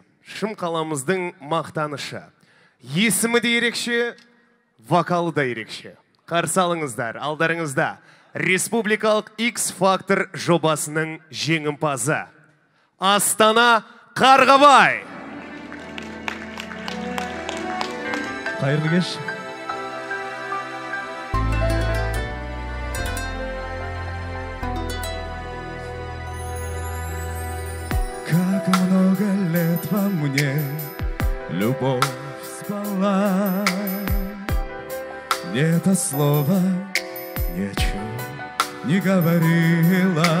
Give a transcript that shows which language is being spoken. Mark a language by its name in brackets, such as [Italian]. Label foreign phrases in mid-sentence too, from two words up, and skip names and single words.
[Kazakh] Шым қаламыздың мақтанышы. Есімі де ерекше, вокалы да ерекше. Қарсы алыңыздар, алдарыңызда Республикалық X-Factor жобасының жеңімпазы Астана Қарғабай. Қайырлы кеш. [Russian] Как много лет во мне любовь спала, ни это слово ни о чем не говорила.